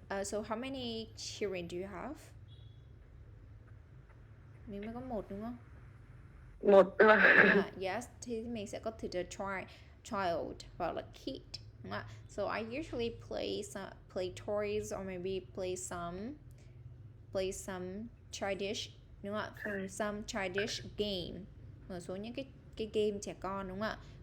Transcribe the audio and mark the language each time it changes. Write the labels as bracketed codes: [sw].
[en] So how many children do you have? [vi] Mình mới có một đúng không? Một Yes, thì mình sẽ có từ the child hoặc là kid, đúng không ạ? [en] So I usually play toys or maybe play some childish, đúng không ạ? [vi] Some childish game, một số những cái game trẻ con, đúng không ạ?